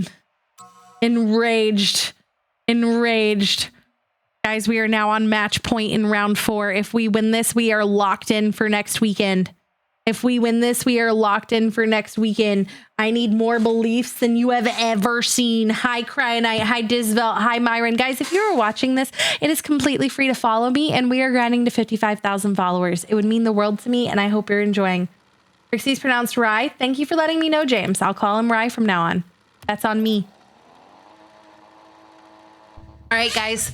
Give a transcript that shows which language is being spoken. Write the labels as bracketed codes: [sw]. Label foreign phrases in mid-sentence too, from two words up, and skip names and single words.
[en] Enraged. Guys, we are now on match point in round 4. If we win this, we are locked in for next weekend. I need more beliefs than you have ever seen. Hi, Cryonite. Hi, Disvelt. Hi, Myron. Guys, if you're watching this, it is completely free to follow me, and we are grinding to 55,000 followers. It would mean the world to me, and I hope you're enjoying. Rixie's pronounced Rye. Thank you for letting me know, James. I'll call him Rye from now on. That's on me. All right, guys.